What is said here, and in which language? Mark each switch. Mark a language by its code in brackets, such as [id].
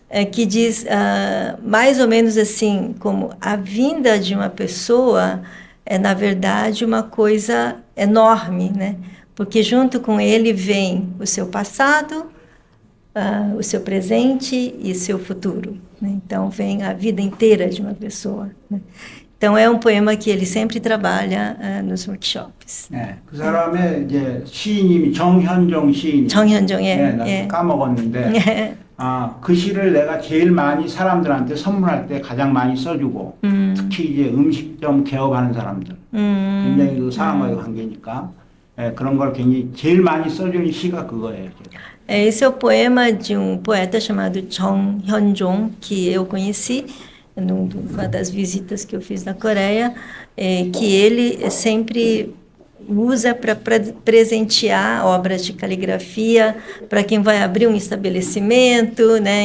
[pt] Que diz mais ou menos assim, como a vinda de uma pessoa é, na verdade, uma coisa enorme, né? Porque junto com ele vem o seu passado, o seu presente e o seu futuro, né? Então, vem a vida inteira de uma pessoa, né? Então, é um poema que ele sempre trabalha nos workshops. [ko] 네, 그 사람의 이제 시인님이 정현종 시인. 정현종의. 네, 나 까먹었는데. 그 시를 내가 제일 많이 사람들한테 선물할 때 가장 많이 써주고 특히 이제 음식점 개업하는 사람들 굉장히 그 사람과의 관계니까 그런 걸 굉장히 제일 많이 써주는 시가 그거예요. 제가. [pt] Esse é o poema de um poeta chamado Chong Hyun-jong, que eu conheci numa das visitas que eu fiz na Coreia, que ele sempre usa para presentear obras de caligrafia para quem vai abrir um estabelecimento, né?